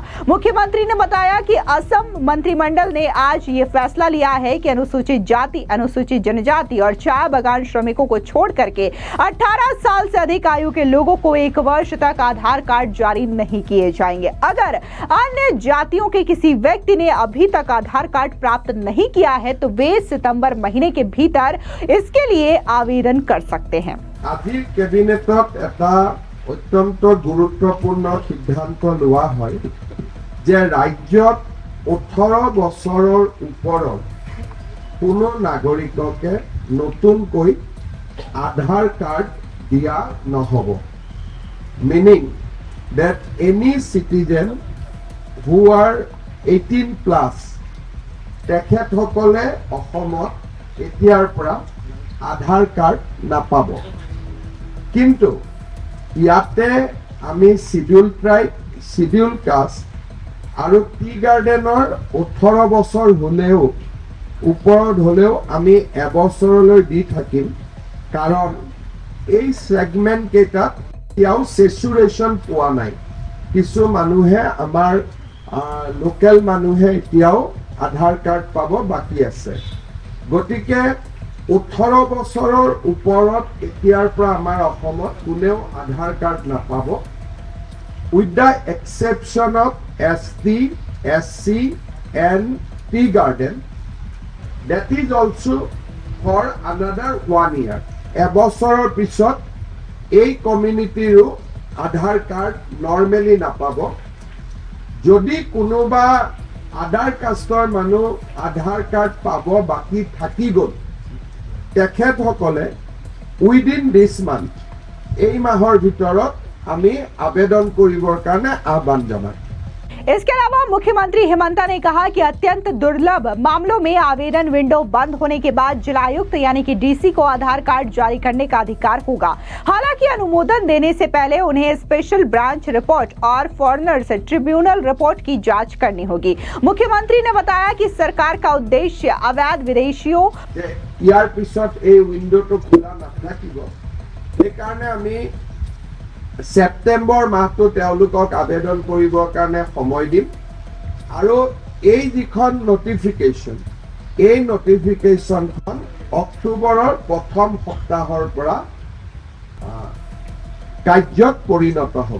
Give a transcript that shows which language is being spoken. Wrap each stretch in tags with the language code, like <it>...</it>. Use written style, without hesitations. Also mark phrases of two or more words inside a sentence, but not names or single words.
<hi>मुख्यमंत्री ने बताया कि असम मंत्रिमंडल ने आज ये फैसला लिया है कि अनुसूचित जाति, अनुसूचित जनजाति और चाय बागान श्रमिकों को छोड़ करके 18 साल से अधिक आयु के लोगों को 1 वर्ष तक आधार कार्ड जारी नहीं किए जाएंगे। अगर अन्य जातियों के किसी व्यक्ति ने अभी तक आधार कार्ड प्राप्त नहीं किया है तो वे सितंबर महीने के भीतर इसके लिए आवेदन कर सकते हैं।</hi> <as>আজিৰ কেবিনেটত এটা অত্যন্ত গুৰুত্বপূৰ্ণ সিদ্ধান্ত লোৱা হয় যে ৰাজ্যত 18 বছৰৰ ওপৰৰ কোনো নাগৰিককে নতুনকৈ আধাৰ কাৰ্ড দিয়া নহ'ব।</as> <en>Meaning that any citizen who are 18 plus</en> <as>তেখেতসকলে অসমত এতিয়াৰ পৰা আধাৰ কাৰ্ড নাপাব। কিন্তু ইয়াতে আমি</as> <en>Schedule Tribe, Schedule Caste</en> <as>আৰু</as> <en>tea gardenৰ</en> <as>18 বছৰ হ'লেও ওপৰত হ'লেও আমি এবছৰলৈ দি থাকিম, কাৰণ এই সেগমেন্ট কেইটাত এতিয়াও সেচুৰেশ্যন পোৱা নাই। কিছু মানুহে আমাৰ লোকেল মানুহে এতিয়াও আধাৰ কাৰ্ড পাব বাকী আছে। গতিকে 18 বছৰৰ ওপৰত এতিয়াৰ পৰা আমাৰ অসমত কোনেও আধাৰ কাৰ্ড নাপাব,</as> <en>with the exception of ST, SC and tea garden, that is also for another 1 year.</en> <as>এবছৰৰ পিছত এই কমিউনিটিৰো আধাৰ কাৰ্ড নৰ্মেলি নাপাব। যদি কোনোবা আধাৰ কাষ্টৰ মানুহ আধাৰ কাৰ্ড পাব বাকী থাকি গ'ল, তেখেতসকলে</as> <en>within this month,</en> <as>এই মাহৰ ভিতৰত আমি আবেদন কৰিবৰ কাৰণে আহ্বান জনাম।</as> <hi>इसके अलावा मुख्यमंत्री हेमंता ने कहा कि अत्यंत दुर्लभ मामलों में आवेदन विंडो बंद होने के बाद जिलायुक्त यानी कि DC को आधार कार्ड जारी करने का अधिकार होगा। हालांकि अनुमोदन देने से पहले उन्हें</hi> <en>special branch report</en> <hi>और</hi> <en>foreigners tribunal report</en> <hi>की जांच करनी होगी। मुख्यमंत्री ने बताया कि सरकार का उद्देश्य अवैध विदेशियों</hi> <as>ইয়াৰ পিছত এই উইন্ডোটো খোলা নাথাকিব, সেইকাৰণে আমি সেপ্টেম্বৰ মাহটো তেওঁলোকক আবেদন কৰিবৰ কাৰণে সময় দিম। আৰু এই যিখন নটিফিকেশ্যন, এই নটিফিকেশ্যনখন অক্টোবৰৰ প্ৰথম সপ্তাহৰ পৰা কাৰ্যত পৰিণত হ'ব।</as>